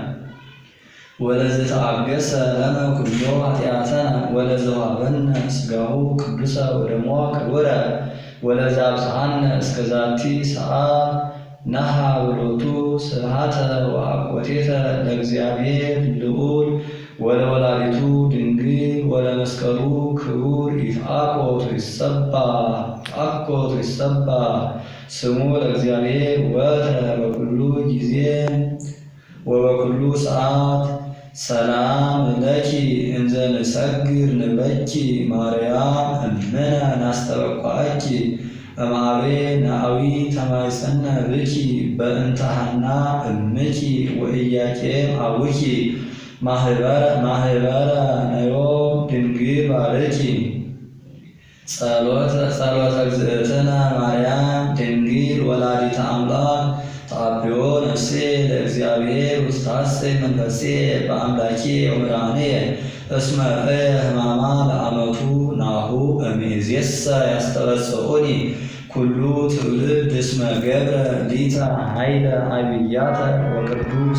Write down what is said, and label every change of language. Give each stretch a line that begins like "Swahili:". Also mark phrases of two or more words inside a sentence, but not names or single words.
Geez: ወለዘተአገሰ ለነ ኩሎ ኃጢአተነ ወለዘወሀበነ ሥጋሁ ቅዱሰ ወደሞ ክቡረ ወለዘአብጽሐነ እስከ ዛቲ ሰዓት ነሃብ ሎቱ ስብሐተ ወአኮቴተ ለእግዚአብሔር ልዑል ወለወላዲቱ ድንግል ወለመስቀሉ ክቡር። ይትአኮት ይትሰባህ ስሙ ለእግዚአብሔር ወትረ በኩሉ ጊዜ ወበኩሉ ሰዓት። ሰላም ለኪ እንዘ ንሰግድ ንበኪ ማርያም እምነ ናስተበቋኪ እምኀቤ ነአዊ ተማይጸነ ብኪ በእንተ ሐና እምኪ ወኢያቄም አቡኪ ማህበረ ነዮም ድንግል ባርኪ። ጸሎተ እግዝእትነ ማርያም ድንግል ወላዲተ አምላክ። ተአብዮ ነፍሴ ለእግዚአብሔር ውስታሰይ መንፈሴ በአምላኬ ወመድኃኒየ እስመ ሕማማ ለአመቱ ናሁ እምይእዜሰ ያስተበጽሑኒ ኩሉ ትውልድ እስመ ገብረ ሊተ ኃይለ አብያተ ወቅዱስ